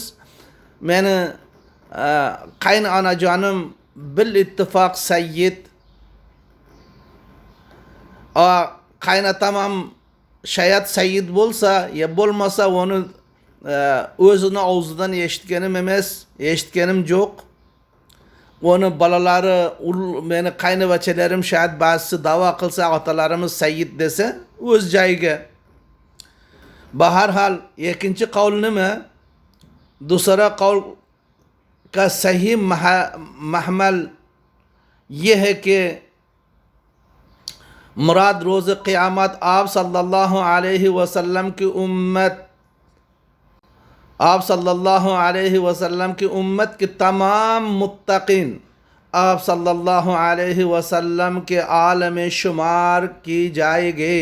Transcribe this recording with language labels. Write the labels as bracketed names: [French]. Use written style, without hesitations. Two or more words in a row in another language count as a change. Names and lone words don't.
[Uzbek] Meni qaynonajonim bil ittifoq Sayyid qaynatam ham shayat Sayyid bo'lsa, ya bo'lmasa onu o'zini og'zidan eshitganim emas, eshitganim yo'q. Onu balalari, meni qaynivachalarim shayat ba'zisi da'vo qilsa, otalarimiz Sayyid desa, o'z joyiga. Bahar ikinci qavl nima? [Urdu] دوسرا قول کا صحیح محمل یہ ہے کہ مراد روز قیامت آپ صلی اللہ علیہ وسلم کی امت کی تمام متقین آپ صلی اللہ علیہ وسلم کے آلم شمار کی جائے گی.